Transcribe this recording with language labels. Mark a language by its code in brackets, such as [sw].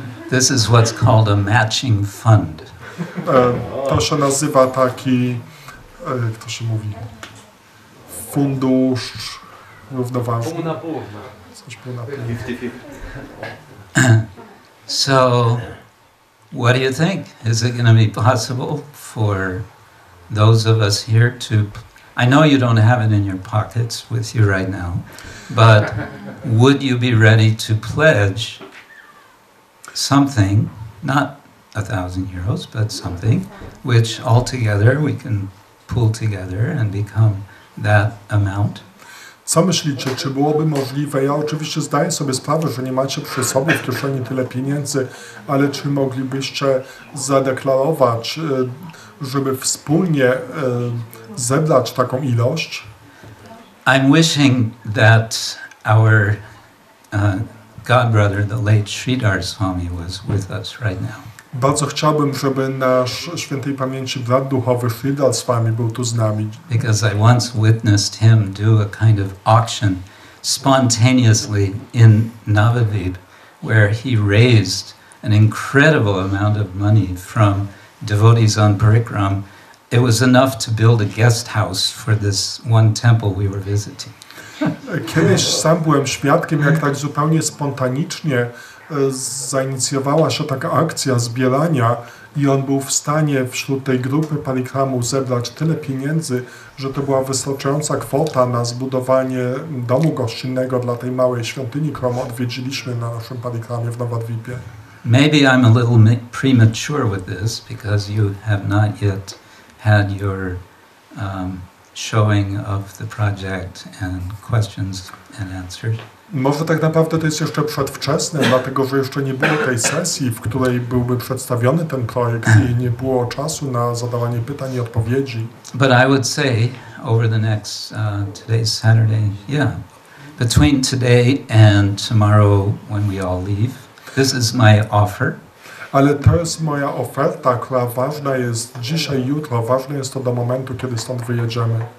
[en] This is what's called a matching fund. [pl] To się nazywa taki, jak to się mówi, fundusz równoważny. Pół na pół. Coś pół na pół. [en] 50-50. So, what do you think? Is it going to be possible for those of us here to... I know you don't have it in your pockets with you right now, but would you be ready to pledge something, not 1,000 euros, but something, which altogether we can pull together and become that amount? [pl] Co myślicie, czy byłoby możliwe? Ja oczywiście zdaję sobie sprawę, że nie macie przy sobie w kieszeni tyle pieniędzy, ale czy moglibyście zadeklarować, żeby wspólnie zebrać taką ilość? [en] I'm wishing that our godbrother, the late Sridhar Swami, was with us right now. [pl] Bardzo chciałbym, żeby nasz świętej pamięci brat duchowy Sridhar Swami był tu z nami. [en] Because I once witnessed him do a kind of auction spontaneously in Nowe, where he raised an incredible amount of money from devotees on Parikram. It was enough to build a guest house for this one temple we were visiting. [pl] Kiedyś sam byłem świadkiem, jak tak zupełnie spontanicznie zainicjowała się taka akcja zbierania i on był w stanie wśród tej grupy parikramu zebrać tyle pieniędzy, że to była wystarczająca kwota na zbudowanie domu gościnnego dla tej małej świątyni, którą odwiedziliśmy na naszym parikramie w Nowodwipie. [en] Maybe I'm a little premature with this because you have not yet had your showing of the project and questions and answers. [pl] Może tak naprawdę to jest jeszcze przedwczesne, dlatego że jeszcze nie było tej sesji, w której byłby przedstawiony ten projekt i nie było czasu na zadawanie pytań i odpowiedzi. [en] But I would say over the next, today's Saturday, between today and tomorrow when we all leave, this is my offer. [pl] Ale to jest moja oferta, która ważna jest dzisiaj, jutro, ważne jest to do momentu, kiedy stąd wyjedziemy.